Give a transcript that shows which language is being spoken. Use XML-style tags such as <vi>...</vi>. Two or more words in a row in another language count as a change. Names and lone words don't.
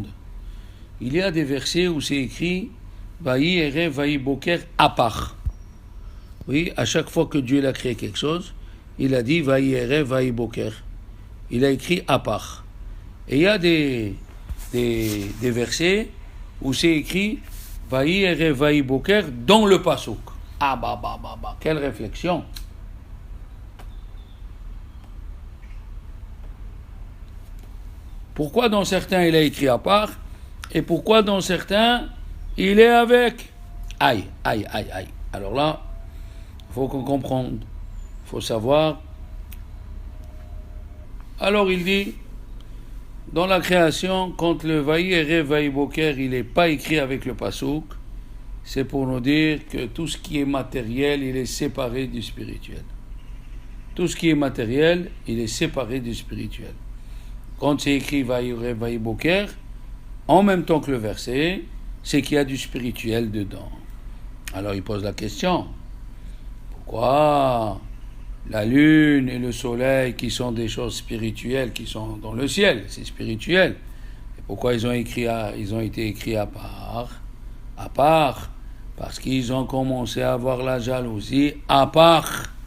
<fr>Il y a des versets où c'est écrit</fr> <he>ויהי ערב ויהי בוקר</he> <fr>Apar. Oui, à chaque fois que Dieu a créé quelque chose, il a dit</fr> <he>ויהי ערב ויהי בוקר.</he> <fr>Il a écrit Apar. Et il y a des versets où c'est écrit</fr> <he>ויהי ערב ויהי בוקר</he> <fr>dans le pasouk. Ah bah, quelle réflexion! Pourquoi dans certains il a écrit à part et pourquoi dans certains il est avec? Aïe. Alors là, il faut qu'on comprenne, il faut savoir. Alors il dit, dans la création, quand le</fr> <he>ויהי ערב ויהי בוקר,</he> <fr>il n'est pas écrit avec le pasouk, c'est pour nous dire que tout ce qui est matériel, il est séparé du spirituel. Tout ce qui est matériel, il est séparé du spirituel. Quand c'est écrit</fr> <he>ויהי ערב ויהי בוקר,</he> <fr>en même temps que le verset, c'est qu'il y a du spirituel dedans. Alors il pose la question, pourquoi la lune et le soleil, qui sont des choses spirituelles, qui sont dans le ciel, c'est spirituel, et pourquoi ils ont été écrits à part, parce qu'ils ont commencé à avoir la jalousie à part.</fr>